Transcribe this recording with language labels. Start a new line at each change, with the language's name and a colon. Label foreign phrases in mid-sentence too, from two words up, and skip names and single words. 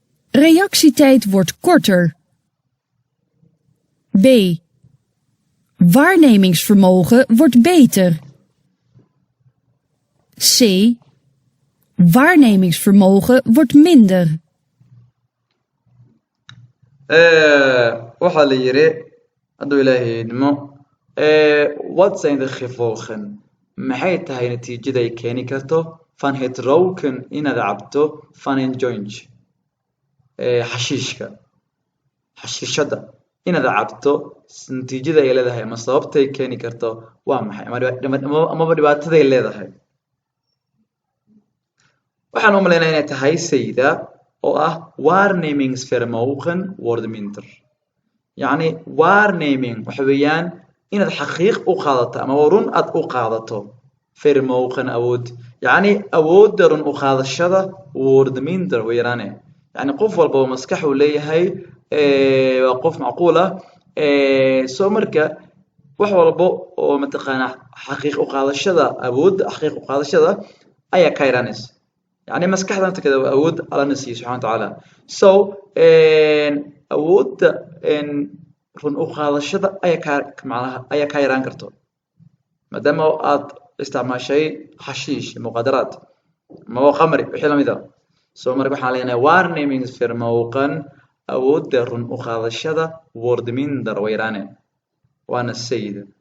Dutch: Reactietijd wordt korter. B. Waarnemingsvermogen wordt beter. C. Waarnemingsvermogen wordt minder.
Somali: Eh, waxaa la yiri, hadduu Ilaahay idmo,
Dutch: eh, wat zijn de gevolgen?
Somali: Maxay tahay natiijada ay keeni karto?
Dutch: Van het roken
Somali: inaad cabto
Dutch: van een joint.
Somali: Eh, xashiishka. Xashiishada inaad cabto, s-, natiijada ay leedahay ama sababtay keeni karto waa maxay? Ama dhiba-, dhima-, ama-, amaba dhibaataday leedahay. Waxaan u maleynayaa inay tahay sayda oo ah
Dutch: waarnemingsvermogen wordt minder.
Somali: Yacni waarneming waxa weeyaan inaad xaqiiq u qaadato ama run aad u qaadato. Vermogen awood. Yacni awoodda run u qaadashada
Dutch: wordt minder
Somali: way yaraane. Yacni qof walba oo maskax uu leeyahay, ee, waa qof macquul ah. Ee, soo marka wax walba oo mataqaanaa xaqiiq u qaadashada, awoodda xaqiiq u qaadashada ayaa ka yaraanaysa. Yacni maskaxda nafteeda waa awood Alla na siiyey
Arabic: سبحانه وتعالى.
Somali: So, een, awoodda, een, run u qaadashada ayaa ka, macnaha, ayaa ka yaraan karto. Maadaama aad isticmaashay xashiish, muqaadaraad, ama waa khamri, wixii la mid ah. So, marka waxaan leenahay, waarnemingsvermogen, awoodda run u qaadashada,
Dutch: wordt minder,
Somali: way yaraane. Waana sayid.